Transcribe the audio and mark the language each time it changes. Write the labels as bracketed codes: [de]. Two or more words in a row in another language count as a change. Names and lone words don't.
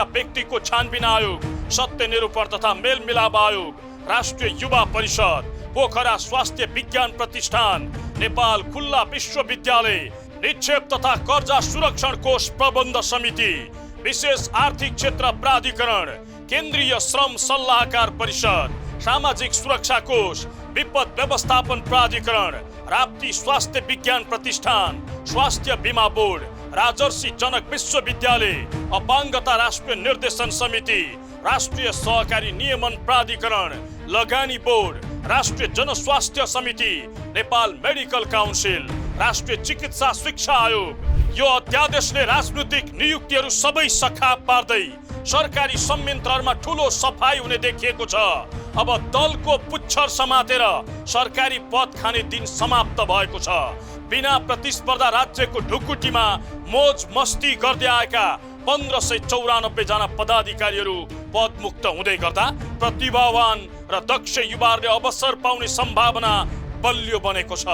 [ne] व्यक्तिको छानबिन आयोग, सत्य निरूपण तथा मेलमिलाप आयोग, राष्ट्रिय युवा परिषद, पोखरा स्वास्थ्य विज्ञान प्रतिष्ठान, नेपाल खुल्ला विश्वविद्यालय, निक्षेप तथा कर्जा सुरक्षण कोष प्रबन्ध समिति, विशेष आर्थिक क्षेत्र प्राधिकरण, केन्द्रीय श्रम सल्लाहकार परिषद, सामाजिक सुरक्षा कोष, विपद व्यवस्थापन प्राधिकरण, राप्ती स्वास्थ्य विज्ञान प्रतिष्ठान, स्वास्थ्य बीमा बोर्ड, राजर्षि जनक विश्वविद्यालय, अपाङ्गता राष्ट्रिय निर्देशन समिति, राष्ट्रिय सहकारी नियमन प्राधिकरण, लगानी बोर्ड, राष्ट्रिय जनस्वास्थ्य समिति, नेपाल मेडिकल काउन्सिल, राष्ट्रिय चिकित्सा शिक्षा आयोग। यो अध्यादेशले राजनीतिक नियुक्तिहरू सबै सखाप पार्दै सरकारी संयन्त्रहरूमा ठूलो सफाई हुने देखिएको छ। अब दलको पुच्छर समातेर सरकारी पद खाने दिन समाप्त भएको छ। बिना प्रतिस्पर्धा राज्यको ढुकुटीमा मोज मस्ती गर्दै आएका 1594 जना पदाधिकारीहरू पदमुक्त हुँदै गर्दा प्रतिभावान र दक्ष युवाहरूले अवसर पाउने सम्भावना बलियो बनेको छ।